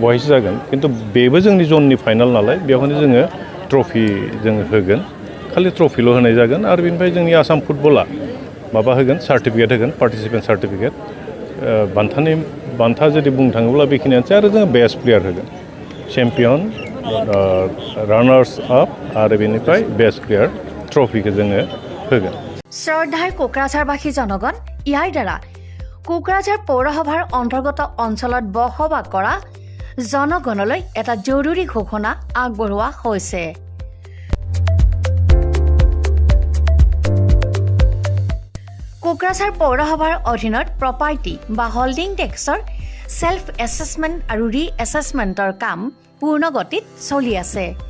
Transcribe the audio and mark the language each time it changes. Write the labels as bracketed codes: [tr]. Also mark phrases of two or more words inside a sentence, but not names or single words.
[brx] बहायसो जागोन खिन्थु बेबो जोंनि जननि फाइनाल नालाय बेवहायनो जोङो ट्रफि जोङो होगोन खालि ट्रफिल' होनाय जागोन आरो बेनिफ्राय जोंनि आसाम फुटबला माबा होगोन सार्टिफिकेट होगोन [en] participant certificate [brx] बान्था जुदि बुंनो थाङोब्ला बेखिनियानोसै आरो जोङो [en] best player [brx] होगोन [en] champion runners up [brx] आरो बेनिफ्राय [en] best player trophy [brx] जोङो होगोन [as] শ্ৰদ্ধাৰ কোকৰাঝাৰবাসী জনগণ ইয়াৰ দ্বাৰা কোকৰাঝাৰ পৌৰসভাৰ অন্তৰ্গত অঞ্চলত বসবাস কৰা জনগণলৈ এটা জৰুৰী ঘোষণা আগবঢ়োৱা হৈছে কোকৰাঝাৰ পৌৰসভাৰ অধীনত প্ৰপাৰ্টি বা [en] holding tax self assessment [as] আৰু [en] re-assessment [as] কাম পূৰ্ণ গতিত চলি আছে